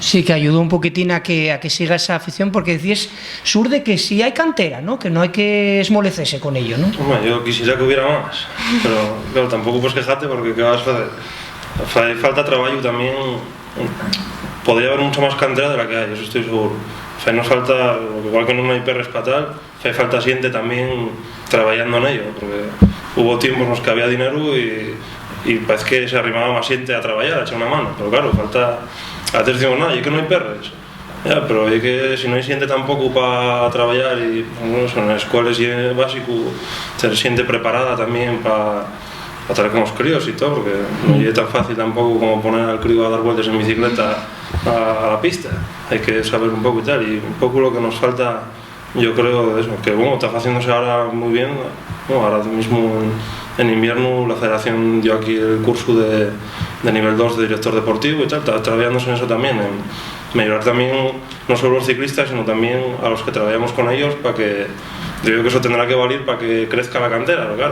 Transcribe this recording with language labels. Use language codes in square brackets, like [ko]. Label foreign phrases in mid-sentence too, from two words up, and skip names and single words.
[es] Sí, que ayudó un poquitín a que siga esa afición, porque decías, Surde, que sí hay cantera, ¿no? Que no hay que esmolecerse con ello, ¿no? Hombre, yo quisiera que hubiera más, pero claro, tampoco puedes quejarte porque ¿qué vas a hacer? Falta trabajo también. Podría haber mucha más cantera de la que hay, eso estoy seguro. [gl] fai nos falta, igual que non hai perres para tal, fai falta xente tamén traballando nello, porque [es] hubo tiempos [gl] nos que había dinero e parece que se arrimaba máis xente a traballar, a echar unha mano, pero claro, falta, a veces decimos, non, é que non hai perres, ya, pero é que se non hai xente tampouco para traballar e, bueno, son as escoles é básico ter xente preparada tamén para traer con os críos e todo, porque non é tan fácil tampouco como [es] poner al crío a dar vueltas en bicicleta a la pista, [gl] hai que saber un pouco e tal, e un pouco [es] lo que [gl] nos falta, [es] yo creo, eso, que bueno, está haciéndose ahora muy bien, bueno, ahora mismo en invierno la federación dio aquí el curso de nivel 2 de director deportivo y tal, está trabajándose en eso también, en mejorar también no solo los ciclistas, sino también a los que trabajamos con ellos, para que, yo creo que eso tendrá que valer para que crezca la cantera, claro.